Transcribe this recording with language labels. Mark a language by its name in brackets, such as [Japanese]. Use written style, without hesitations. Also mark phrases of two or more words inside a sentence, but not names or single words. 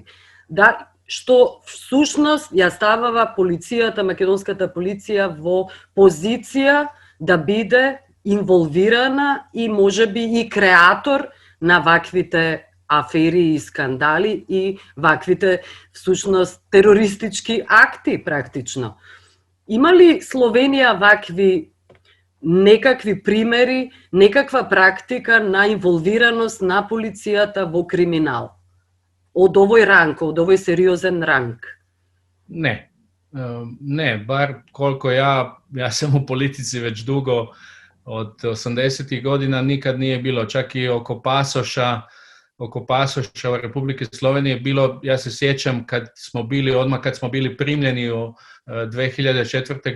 [Macedonian] Да, што всушност ја ставава полицијата, македонската полиција во позиција да биде инволвирана и можеби и креатор на ваквите афери и скандали и ваквите всушност терористички акти практично. Има ли Словенија вакви некакви примери, некаква практика на инволвираност на полицијата во криминал? Од овој ранг, од овој сериозен ранг? [Croatian] Ne, bar koliko ja sam u politici već dugo, od 80. godina nikad nije bilo, čak i oko pasoša u Republike Slovenije bilo, ja se sjećam odmah kad smo bili primljeni u 2004.